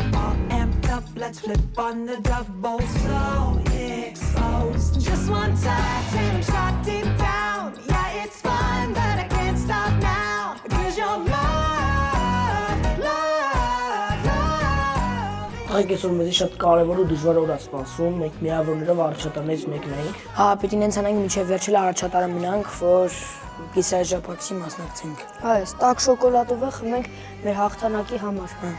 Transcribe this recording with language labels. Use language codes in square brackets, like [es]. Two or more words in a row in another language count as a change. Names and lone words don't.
[en] All amped up, let's flip on the double. So exposed, just one touch and I'm shot deep down. Yeah, it's fun, but I can't stop now. 'Cause you're [hy] Այսօր մեզ շատ կարևոր ու դժվար օր է սպասում, մենք միավորներով առաջատարներից մեկն ենք։ Հա, պիտի նենց անենք մինչև վերջել առաջատարը մնանք, որ կիսաժապակցի մասնակցենք։ Այս տաք շոկոլադով խմենք մեր հաղթանակի համար։